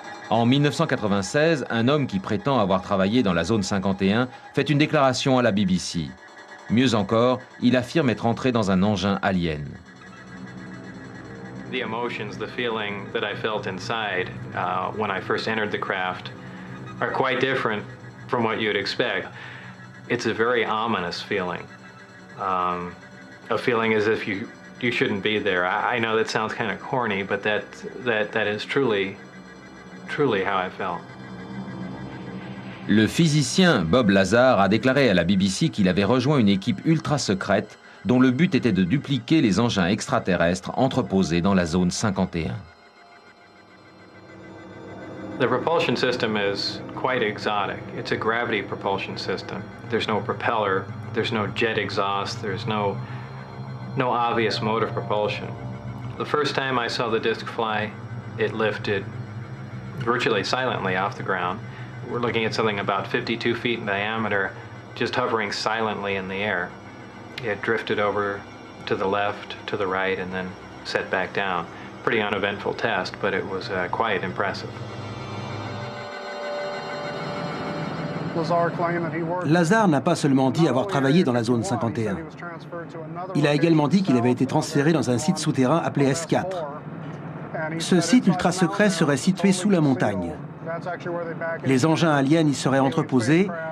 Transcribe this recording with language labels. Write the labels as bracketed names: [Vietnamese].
[French] En 1996, un homme qui prétend avoir travaillé dans la zone 51 fait une déclaration à la BBC. Mieux encore, il affirme être entré dans un engin alien. [English] The emotions, the feeling that I felt inside when I first entered the craft are quite different from what you'd expect. It's a very ominous feeling. A feeling as if you shouldn't be there. I know that sounds kind of corny, but that is truly how I felt. [French] Le physicien Bob Lazar a déclaré à la BBC qu'il avait rejoint une équipe ultra secrète dont le but était de dupliquer les engins extraterrestres entreposés dans la zone 51. [English] The propulsion system is quite exotic. It's a gravity propulsion system. There's no propeller, there's no jet exhaust, there's no obvious mode of propulsion. The first time I saw the disc fly, it lifted virtually silently off the ground. We're looking at something about 52 feet in diameter, just hovering silently in the air. It drifted over to the left, to the right, and then set back down. Pretty uneventful test, but it was quite impressive. [French] Lazar n'a pas seulement dit avoir travaillé dans la zone 51. Il a également dit qu'il avait été transféré dans un site souterrain appelé S4. Ce site ultra secret serait situé sous la montagne. Les engins aliens y seraient entreposés